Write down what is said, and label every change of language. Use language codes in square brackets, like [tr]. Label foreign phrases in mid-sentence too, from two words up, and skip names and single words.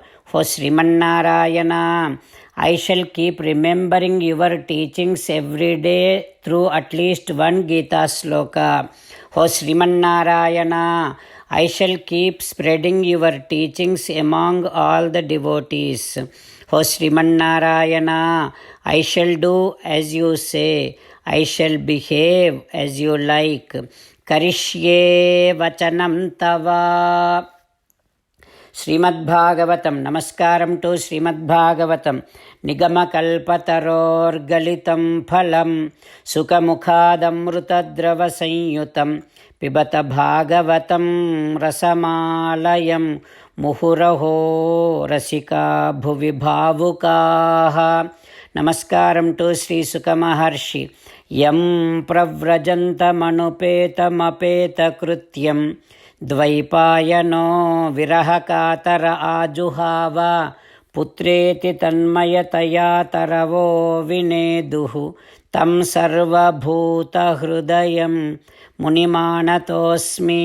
[en] O Srimannarayana, I shall keep remembering your teachings every day through at least one Gita sloka. O Srimannarayana, I shall keep spreading your teachings among all the devotees. O Srimannarayana, I shall do as you say. I shall behave as you like. [sa] करिष्ये वचनं तव. Srimad-Bhagavatam. नमस्कारम् टु श्रीमद्भागवतम्। निगमकल्पतरोर्गलितं फलं शुकमुखादमृतद्रव संयुतम् पिबत भागवतं रसमालयं मुहुरहो रसिका भुवि भावुकाः. [te] నమస్కారం టు శ్రీ సుఖమహర్షి. [sa] యం ప్రవ్రజంతమనుపేతమపేతకృత్యం ద్వైపాయనో విరహకాతర ఆజుహావ పుత్రేతి తన్మయతయా తరవో వినేదుః తం సర్వభూతహృదయం మునిమానతోస్మి.